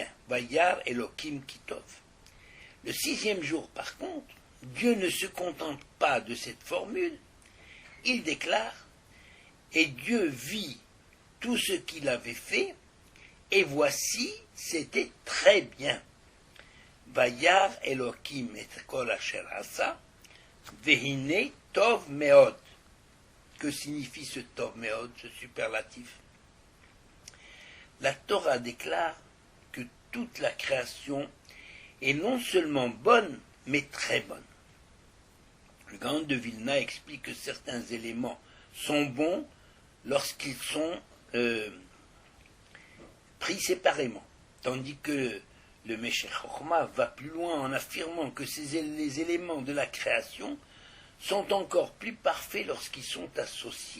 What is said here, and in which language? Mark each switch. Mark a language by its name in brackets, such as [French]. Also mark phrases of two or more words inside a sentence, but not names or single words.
[Hebrew] וירא אלהים כי טוב. [French] Le 6e jour, par contre, Dieu ne se contente pas de cette formule. Il déclare, et Dieu vit tout ce qu'il avait fait, et voici, c'était très bien. [Hebrew] וירא אלהים את כל אשר עשה, והנה טוב מאד. [French] Que signifie ce [Hebrew] טוב מאד, [French] ce superlatif? La Torah déclare que toute la création est non seulement bonne, mais très bonne. Le Gaon de Vilna explique que certains éléments sont bons lorsqu'ils sont pris séparément, tandis que le Meshech Chochma va plus loin en affirmant que les éléments de la création sont encore plus parfaits lorsqu'ils sont associés.